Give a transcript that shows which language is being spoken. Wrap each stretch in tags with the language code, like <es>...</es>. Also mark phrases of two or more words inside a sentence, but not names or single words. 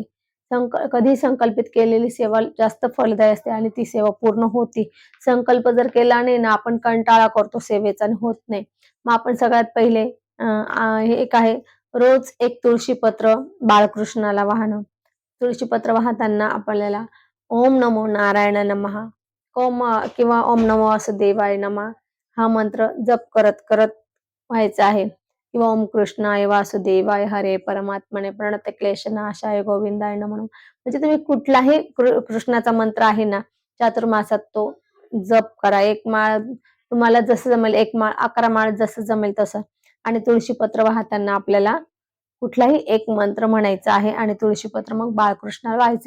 <mr>कधी संकल्पित केलेली सेवा जास्त फलदायी असते आणि ती सेवा पूर्ण होती. संकल्प जर केला नाही ना, आपण कंटाळा करतो सेवेचा आणि होत नाही. मग आपण सगळ्यात पहिले हे एक आहे, रोज एक तुळशीपत्र बाळकृष्णाला वाहणं. तुळशीपत्र वाहताना आपल्याला</mr> <sa>ओम नमो नारायण नमः</sa> <mr>किंवा</mr> <sa>ओम नमो वासुदेवाय नमः</sa> <mr>हा मंत्र जप करत करत व्हायचा आहे.</mr> <sa>किंवा ओम कृष्णाय वासुदेवाय हरे परमात्मने प्रणत क्लेशनाशाय गोविंदाय नमः.</sa> <mr>म्हणजे तुम्ही कुठलाही कृष्णाचा मंत्र आहे ना चातुर्मासात तो जप करा. एक माळ तुम्हाला जसं जमेल, एक माळ 11 माळ जसं जमेल तसं. आणि तुळशीपत्र वाहताना आपल्याला कुठलाही एक मंत्र म्हणायचा आहे आणि तुळशीपत्र मग बाळकृष्णाला व्हायचे.</mr>